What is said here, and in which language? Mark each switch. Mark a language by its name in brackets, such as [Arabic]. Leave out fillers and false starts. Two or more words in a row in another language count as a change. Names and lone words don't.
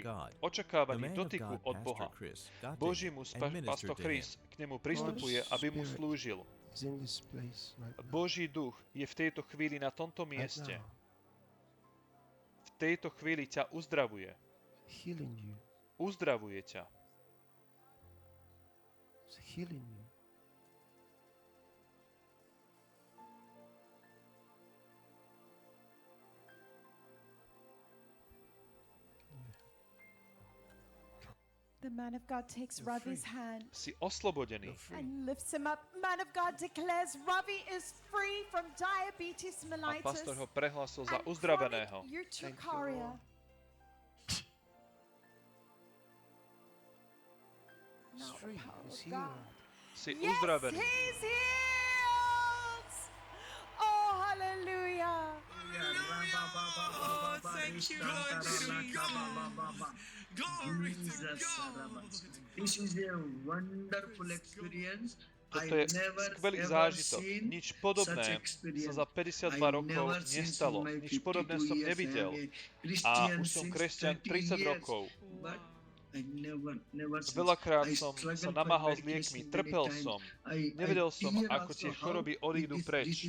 [Slovak] Očakávaný dotyku od Boha. Boží muž pastor Chris k nemu pristupuje, aby mu slúžil. Boží duch je v tejto chvíli na tomto mieste. V tejto chvíli ťa uzdravuje. Uzdravuje ťa. [English] The man of God takes Ravi's hand [Slovak] Si oslobodený. [English] and lifts him up. Man of God declares Ravi is free from diabetes [Slovak] A [English] mellitus [Slovak] pastor ho prehlásil za [English] and [Slovak] uzdraveného. [English] chronic urticaria. Now the power of God. [Slovak] Si [English] Yes, [Slovak] uzdravený. [English] he's healed. Oh, hallelujah. Oh, thank you, Lord Jesus. Glory to God. This is a wonderful experience. [Slovak] Toto je skvelý zážitok. Nič podobné sa za 52 rokov nestalo. Nič podobné som nevidel. A už som kresťan 30 rokov. Veľakrát som sa namáhal s liekmi, trpel som, nevedel som, ako tie choroby odídu preč.